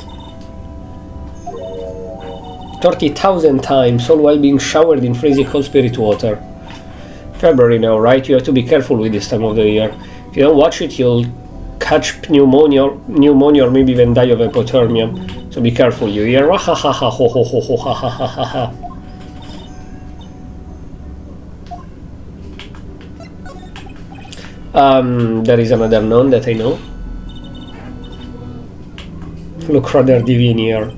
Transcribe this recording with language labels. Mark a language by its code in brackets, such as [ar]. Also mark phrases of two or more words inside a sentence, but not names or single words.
[en] 30,000 times, all while being showered in freezing cold spirit water. February now, right? You have to be careful with this time of the year. If you don't watch it, you'll catch pneumonia or maybe even die of hypothermia. So be careful, you hear? Wahahaha, ho ho ho ho ha ha ha ha ha. There is another nun that I know. Look rather divine here.